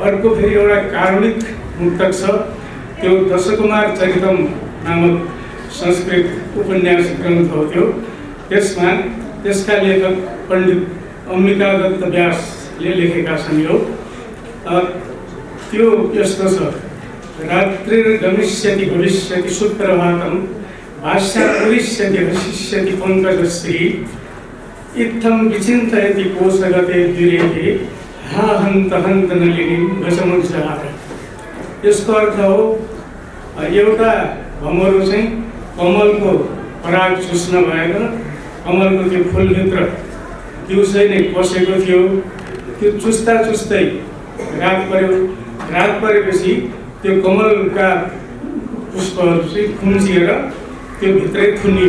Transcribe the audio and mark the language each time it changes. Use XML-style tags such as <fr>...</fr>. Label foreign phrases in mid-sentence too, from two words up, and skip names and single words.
<ne>अर्को फेरि एउटा कारुणिक मुक्तक छ, त्यो दशकुमार चरितम नामक संस्कृत उपन्यास ग्रन्थ हो त्यो। त्यसमा त्यसका लेखक पण्डित अम्बिका दत्त व्यास ले लेखेका छन्। यो त्यो यस्तो छ,</ne> <sa>रात्रिर्गमिष्यति भविष्यति सुप्रभातं भाष्यापुरिष्यति हसिष्यति पङ्कजश्री इत्थं विचिन्तयति कोशगते द्विरेहे हा हन्त हन्त नलिनी गजमुञ्चहार।</sa> <ne>यसको अर्थ हो एउटा भमरो चाहिँ कमलको पराग चुस्न भएर कमलको त्यो फुलभित्र दिउँसै नै पसेको थियो। त्यो चुस्दा चुस्दै रात पर्यो। रात परेपछि त्यो कमलका पुष्पहरू चाहिँ खुम्चिएर त्यो भित्रै थुनियो।</ne>